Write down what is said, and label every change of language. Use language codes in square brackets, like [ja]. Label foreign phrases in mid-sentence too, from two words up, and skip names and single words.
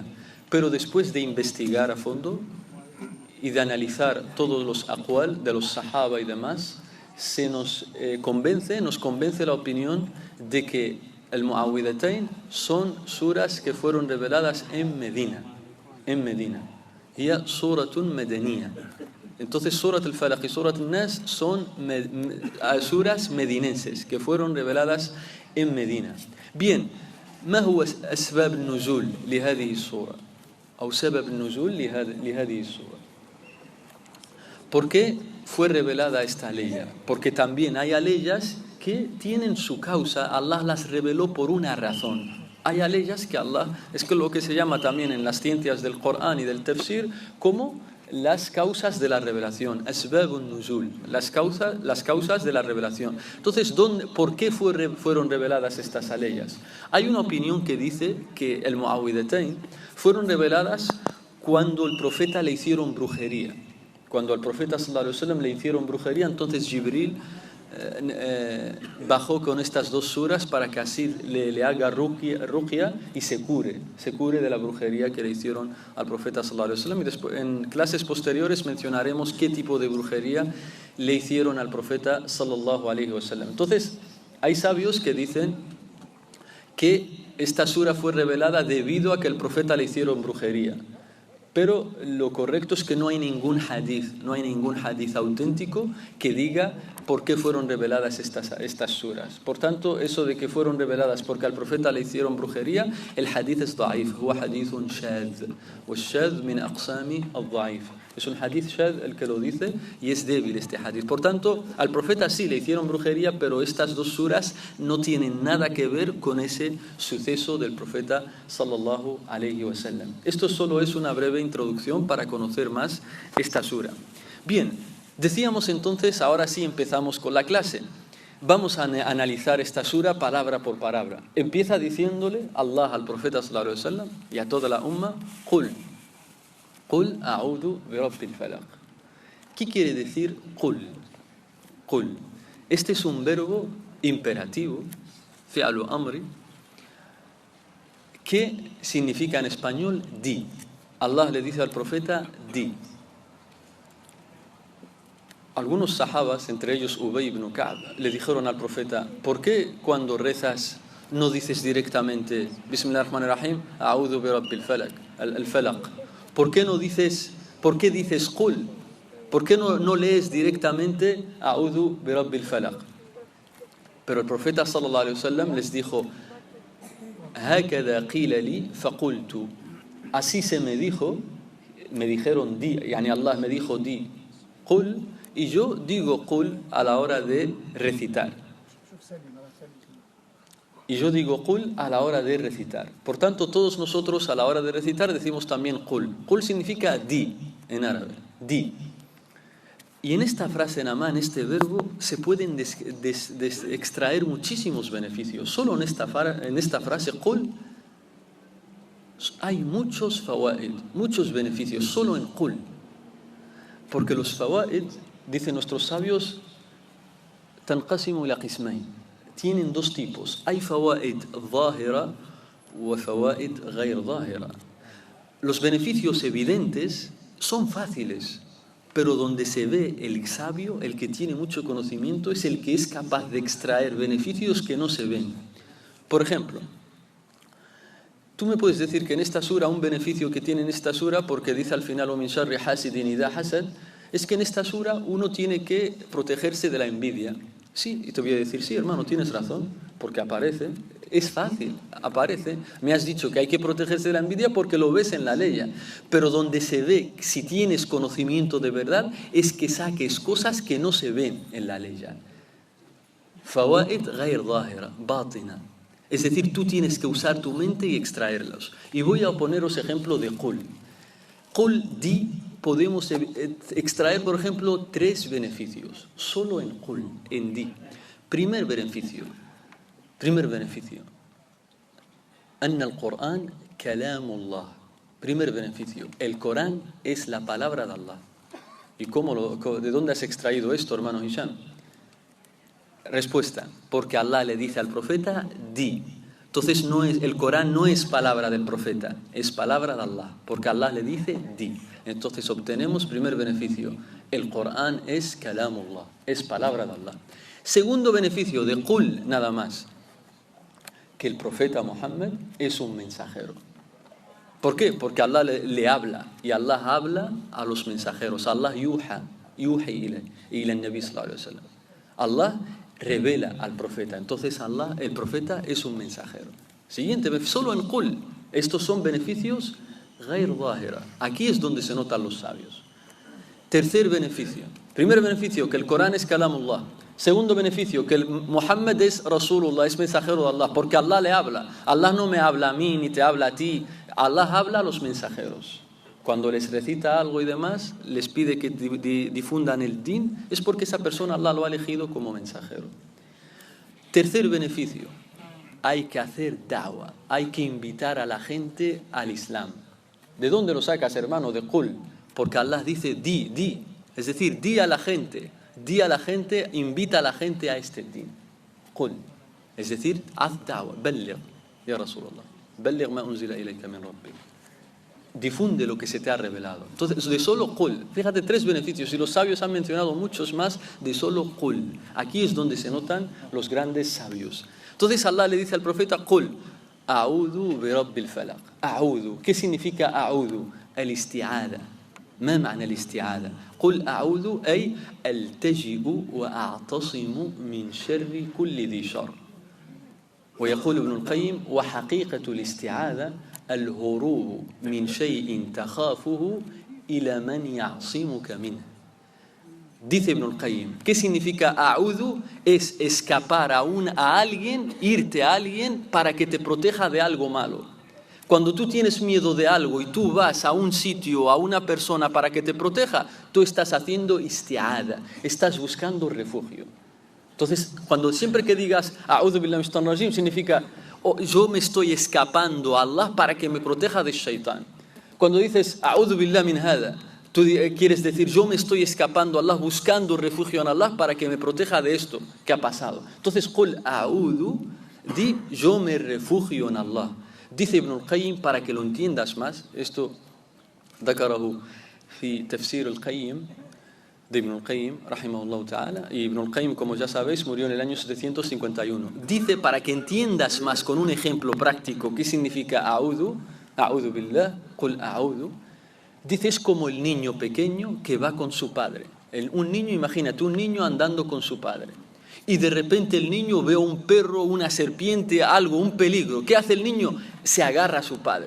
[es] Pero después de investigar a fondo y de analizar todos los aqwal de los sahaba y demás, nos convence la opinión de que el Mu'awwidhatayn son suras que fueron reveladas en Medina. [ar] هي سورة مدنية. [es] Entonces, Surat al-Falaq y Surat al-Nas son suras medinenses que fueron reveladas en Medina. Bien, [ar] ما هو أسباب النزول لهذه السورة أو سبب النزول لهذه السورة؟ [es] ¿Por qué fue revelada esta ley? Porque también hay leyes que tienen su causa, Allah las reveló por una razón. Hay leyes que Allah, es que lo que se llama también en las ciencias del Corán y del Tafsir como las causas de la revelación, [ar] أسباب النزول, [es] las causas de la revelación. Entonces, ¿por qué fueron reveladas estas aleyas? Hay una opinión que dice que el Mu'awwidhatayn fueron reveladas cuando el profeta le hicieron brujería. Cuando al profeta [ar] صلى الله عليه وسلم [es] le hicieron brujería, entonces Jibril bajó con estas dos suras para que así le haga ruqya y se cure de la brujería que le hicieron al profeta [ar] صلى الله عليه وسلم. [es] Y después, en clases posteriores mencionaremos qué tipo de brujería le hicieron al profeta [ar] صلى الله عليه وسلم. [es] Entonces, hay sabios que dicen que esta sura fue revelada debido a que el profeta le hicieron brujería. Pero lo correcto es que no hay ningún hadith auténtico que diga por qué fueron reveladas estas suras. Por tanto, eso de que fueron reveladas porque al profeta le hicieron brujería, el hadith es da'if, [ar] هو حديث شاذ. والشاذ من أقسام الضعيف. [es] Es un hadith shadh el que lo dice y es débil este hadith. Por tanto, al profeta sí le hicieron brujería, pero estas dos suras no tienen nada que ver con ese suceso del profeta [ar] صلى الله عليه وسلم. [es] Esto solo es una breve introducción para conocer más esta sura. Bien, decíamos entonces, ahora sí empezamos con la clase. Vamos a analizar esta sura palabra por palabra. Empieza diciéndole Allah al profeta [ar] صلى الله عليه وسلم [es] y a toda la umma, [ar] قل أعوذ برب الفلق. [es] ¿Qué quiere decir qul? Qul. Este es un verbo imperativo, [ar] فعل أمر, [es] que significa en español di. Allah le dice al profeta di. Algunos sahabas, entre ellos Ubay ibn Ka'b, le dijeron al profeta, ¿por qué cuando rezas no dices directamente [ar] بسم الله الرحمن الرحيم، أعوذ برب الفلق، الفلق? [es] ¿Por qué dices qul? ¿Por qué no lees directamente [ar] أعوذ برب الفلق? [es] Pero el profeta [ar] صلى الله عليه وسلم [es] les dijo, [ar] هكذا قيل لي فقلت. [es] Así se me dijeron di, yani Allah me dijo di, qul, y yo digo qul a la hora de recitar. Por tanto, todos nosotros a la hora de recitar decimos también qul. Qul significa di en árabe, di. Y en esta frase nada más, en este verbo, se pueden extraer muchísimos beneficios. Solo en esta frase qul hay muchos fawaid, muchos beneficios, solo en qul. Porque los fawaid, dicen nuestros sabios, [ar] تنقسم إلى قسمين. [es] Tienen dos tipos. Hay [ar] فوائد ظاهرة [es] o [ar] فوائد غير ظاهرة. [es] Los beneficios evidentes son fáciles, pero donde se ve el sabio, el que tiene mucho conocimiento, es el que es capaz de extraer beneficios que no se ven. Por ejemplo, tú me puedes decir que en esta sura, un beneficio que tiene en esta sura, porque dice al final, [ar] وَمِنْ شَرِّ حَاسِدٍ إِذَا حَسَدٍ, [es] Es que en esta sura uno tiene que protegerse de la envidia. Sí, y te voy a decir, sí, hermano, tienes razón, porque aparece, es fácil, aparece. Me has dicho que hay que protegerse de la envidia porque lo ves en la ley. Pero donde se ve, si tienes conocimiento de verdad, es que saques cosas que no se ven en la ley. [ar] Fawaid غير ظاهرة, باطنة. [es] Es decir, tú tienes que usar tu mente y extraerlos. Y voy a poneros ejemplo de qul. Qul, di, podemos extraer, por ejemplo, 3 beneficios. Solo en qul, en di. Primer beneficio. [ar] أن القرآن كلام الله. [es] Primer beneficio. El Corán es la palabra de Allah. ¿Y de dónde has extraído esto, hermano Hisham? Respuesta, porque Allah le dice al profeta, di. Entonces el Corán no es palabra del profeta, es palabra de Allah, porque Allah le dice, di. Entonces obtenemos primer beneficio, el Corán es kalamullah, es palabra de Allah. Segundo beneficio de qul, nada más, que el profeta Muhammad es un mensajero. ¿Por qué? Porque Allah le habla, y Allah habla a los mensajeros. [ar] الله يوحي إلى النبي صلى الله عليه وسلم. [es] Allah revela al profeta. Entonces el profeta es un mensajero. Siguiente, solo en qul. Estos son beneficios [ar] غير ظاهرة. [es] Aquí es donde se notan los sabios. Tercer beneficio. Primer beneficio, que el Corán es kalamullah. Segundo beneficio, que Muhammad es Rasulullah, es mensajero de Allah, porque Allah le habla. Allah no me habla a mí ni te habla a ti. Allah habla a los mensajeros. Cuando les recita algo y demás, les pide que difundan el din, es porque esa persona Allah lo ha elegido como mensajero. Tercer beneficio, hay que hacer da'wa, hay que invitar a la gente al Islam. ¿De dónde lo sacas, hermano? De qul. Porque Allah dice di. Es decir, di a la gente, invita a la gente a este din. Qul. Es decir, haz da'wa, [ar] بلغ يا رسول الله. بلغ ما أنزل إليك من ربك. [es] Difunde lo que se te ha revelado. Entonces, de solo qul, fíjate, 3 beneficios, y los sabios han mencionado muchos más de solo qul. Aquí es donde se notan los grandes sabios. Entonces Allah le dice al profeta, [ar] قل، أعوذ برب الفلق. أعوذ. [es] ¿Qué significa a'udhu? El-isti'ada. [ar] ما معنى الاستعاذة؟ قل أعوذ أي ألتجئ وأعتصم من شر كل ذي شر. ويقول ابن القيم وحقيقة الاستعاذة الهروب من شيء تخافه إلى من يعصمك منه. [es] Dice Ibn al-Qayyim, ¿qué significa a'udhu? Es escapar a alguien, irte a alguien para que te proteja de algo malo. Cuando tú tienes miedo de algo y tú vas a un sitio, a una persona para que te proteja, tú estás haciendo isti'ada, estás buscando refugio. Entonces, siempre que digas [ar] أعوذ بالله من الشيطان الرجيم, [es] significa yo me estoy escapando a Allah para que me proteja del shaitán. Cuando dices [ar] أعوذ بالله من هذا, [es] tú quieres decir yo me estoy escapando a Allah, buscando refugio en Allah para que me proteja de esto que ha pasado. Entonces, [ar] قل أعوذ, [es] di yo me refugio en Allah. Dice Ibn al-Qayyim, para que lo entiendas más, esto [ar] ذكره في تفسير القيم [es] de Ibn al-Qayyim, [ar] رحمه الله تعالى, [es] y Ibn al-Qayyim, como ya sabéis, murió en el año 751. Dice, para que entiendas más con un ejemplo práctico qué significa [ar] أعوذ بالله، قل أعوذ, [es] dice, es como el niño pequeño que va con su padre. Un niño, imagínate, un niño andando con su padre. Y de repente el niño ve un perro, una serpiente, algo, un peligro. ¿Qué hace el niño? Se agarra a su padre.